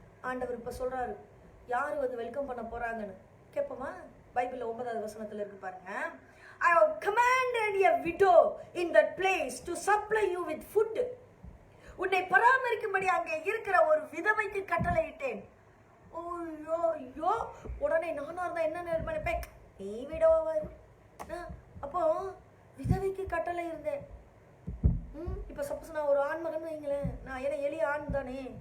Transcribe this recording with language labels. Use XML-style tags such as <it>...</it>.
<ta>ஆண்டவர் இப்ப சொல்றாரு, யாரு வந்து வெல்கம் பண்ண போறாங்கன்னு கேட்போமா? பைபிள்ல 9வது வசனத்துல இருக்கு பாருங்க.</ta> <en>I have commanded a widow in that place to supply you with food.</en> <ta>உன்னை பராமரிக்கும்படி அங்கே இருக்கிற ஒரு விதவைக்கு கட்டளையிட்டேன். ஐயோ ஐயோ, உடனே நானா இருந்தா என்ன நினைப்பேன், நீ விடவாரு. அப்போ விதவைக்கு கட்டளை இருந்தேன். இப்ப சப்போஸ் நான் ஒரு ஆண் மகன் வைங்களேன், நான் என்ன எளிய ஆண் தானே.</ta>